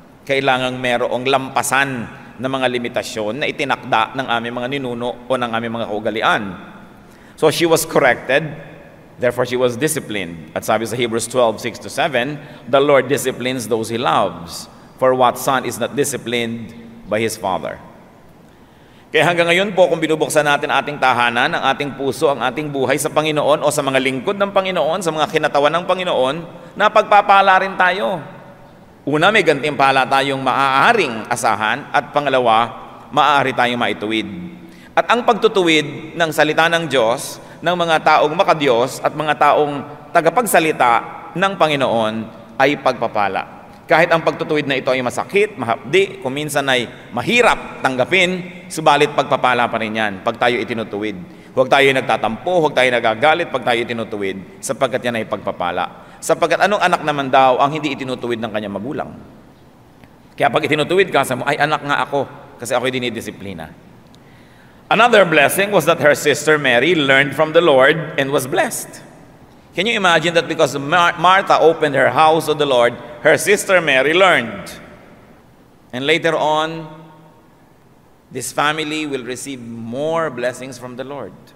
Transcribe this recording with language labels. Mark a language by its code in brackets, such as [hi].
[tl] Kailangang merong lampasan ng mga limitasyon na itinakda ng aming mga ninuno o ng aming mga kaugalian. [en] So she was corrected, therefore she was disciplined. [tl] At sabi sa [en] Hebrews 12:6-7, the Lord disciplines those He loves, for what son is not disciplined by his father? [tl] Kaya hanggang ngayon po, kung binubuksan natin ating tahanan, ang ating puso, ang ating buhay sa Panginoon o sa mga lingkod ng Panginoon, sa mga kinatawan ng Panginoon, napagpapala rin tayo. Una, may gantimpala tayong maaaring asahan, at pangalawa, maaari tayong maituwid. At ang pagtutuwid ng salita ng Diyos, ng mga taong makadiyos at mga taong tagapagsalita ng Panginoon ay pagpapala. Kahit ang pagtutuwid na ito ay masakit, mahapdi, kung minsan ay mahirap tanggapin, subalit pagpapala pa rin yan pag tayo itinutuwid. Huwag tayo nagtatampo, huwag tayo nagagalit pag tayo itinutuwid, sapagkat yan ay pagpapala. Sapagkat anong anak naman daw ang hindi itinutuwid ng kanyang magulang? Kaya pag itinutuwid ka, sabi mo, ay anak nga ako, kasi ako'y dinidisiplina. [en] Another blessing was that her sister Mary learned from the Lord and was blessed. Can you imagine that because Martha opened her house to the Lord, her sister Mary learned. And later on, this family will receive more blessings from the Lord.